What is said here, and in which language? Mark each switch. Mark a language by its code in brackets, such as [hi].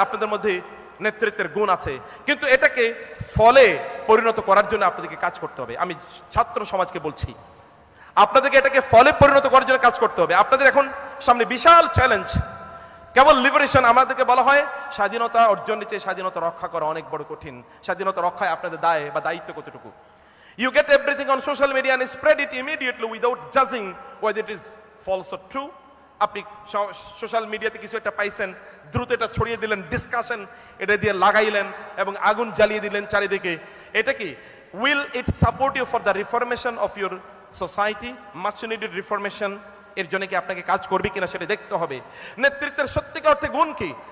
[bn] আপনাদের মধ্যে নেতৃত্বের গুণ আছে, কিন্তু এটাকে ফলে পরিণত করার জন্য আপনাদেরকে কাজ করতে হবে। আমি ছাত্র সমাজকে বলছি, আপনাদেরকে এটাকে ফলে পরিণত করার জন্য কাজ করতে হবে। আপনাদের এখন সামনে বিশাল চ্যালেঞ্জ। কেবল লিবারেশন, আমাদেরকে বলা হয় স্বাধীনতা অর্জনের চেয়ে স্বাধীনতা রক্ষা করা অনেক বড় কঠিন। স্বাধীনতা রক্ষায় আপনাদের দায় বা দায়িত্ব কতটুকু? [en] You get everything on social media and spread it immediately without judging whether it is false or true. [bn] আপনি সোশ্যাল মিডিয়াতে কিছু একটা পাইছেন, দ্রুত এটা ছড়িয়ে দিলেন, ডিসকাশন এটা দিয়ে লাগাইলেন এবং আগুন জ্বালিয়ে দিলেন চারিদিকে। এটা কি [en] Will it support you for the reformation of your society, much needed reformation? [bn] এর জন্য কি আপনাকে কাজ করবে কিনা সেটা দেখতে হবে। নেতৃত্বের সত্যিকার অর্থে গুণ কি?